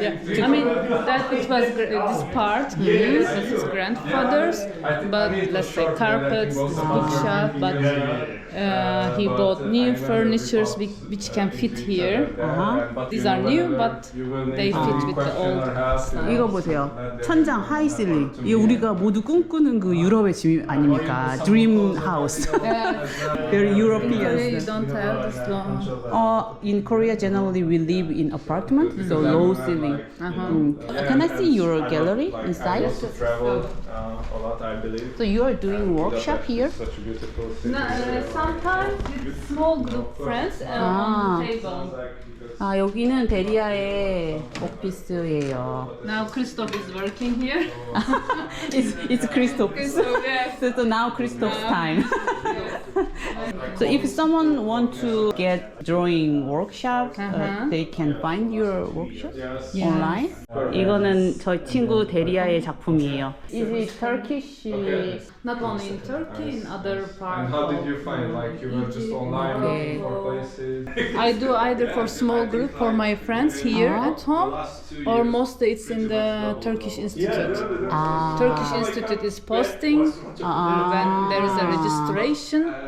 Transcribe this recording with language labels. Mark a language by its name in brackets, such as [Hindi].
[English] I mean, that it was this part, this was his grandfather's, but let's say carpets, this bookshelf, but he bought new furnitures which can fit here. These are new, but they fit with the old stuff. [Korean] 이거 보세요. 천장 하이 실링. 이게 우리가 모두 꿈꾸는 그 유럽의 집 아닙니까? [English] Dream house. Very In Korea, you European. don't have this long. In Korea, generally we live in apartment, so low ceiling. Can I see your gallery inside? Also traveled a lot, I believe. So you are doing workshop here? Such a beautiful city. Sometimes with small group friends on the table. [Korean] 아, 여기는 데리아의 오피스예요. [English] Now Christoph is working here. It's Christoph. Christoph, yes. So now Christoph's time. So if someone want to get drawing workshop, they can find your workshop online. [Korean] 이거는 저희 친구 데리아의 작품이에요. [English] Is it Turkish? Not only in Turkey, in other And parts. how did you find? Like you were just online looking for places? I do either for small group for my friends here at home, or mostly it's in the Turkish Institute. Turkish Institute is posting when there is a registration.